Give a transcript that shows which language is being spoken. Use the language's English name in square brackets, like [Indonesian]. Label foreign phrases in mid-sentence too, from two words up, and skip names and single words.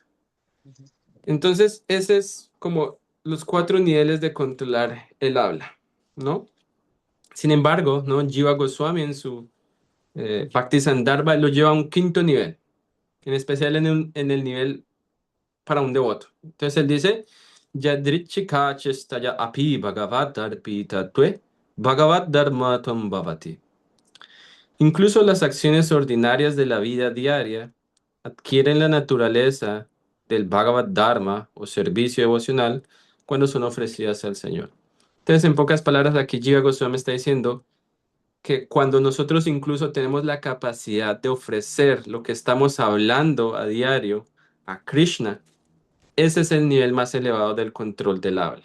[Spanish] Entonces, ese es como los cuatro niveles de controlar el habla, ¿no? Sin embargo, ¿no? Jiva Goswami en su Bhakti Sandarbha lo lleva a un quinto nivel. en especial en el nivel para un devoto. Entonces él dice, [Sanskrit] यदृच्छिक चेष्टया अपि भगवत् दर्पित तुए भगवत् धर्मतां भवति. [Spanish] Incluso las acciones ordinarias de la vida diaria adquieren la naturaleza del [Sanskrit] भगवद् धर्म [Spanish] o servicio devocional cuando son ofrecidas al Señor. Entonces, en pocas palabras, aquí Jiva Goswami está diciendo que cuando nosotros incluso tenemos la capacidad de ofrecer lo que estamos hablando a diario a Krishna, ese es el nivel más elevado del control del habla.